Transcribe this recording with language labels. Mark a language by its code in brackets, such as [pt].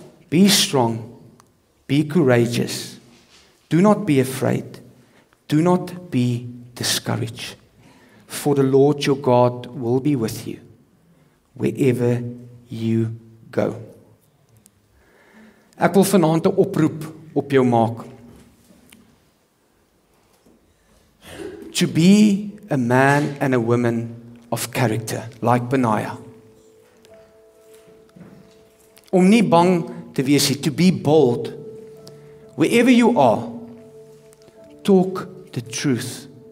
[en] Be strong, be courageous. Do not be afraid. Do not be discouraged. For the Lord your God will be with you wherever you go. [af] Ek wil vanaand 'n oproep op jou maak. [en] To be a man and a woman of character, like Benaiah. [af] Om nie bang te wees nie, [en] to be bold. Wherever you are, talk the truth.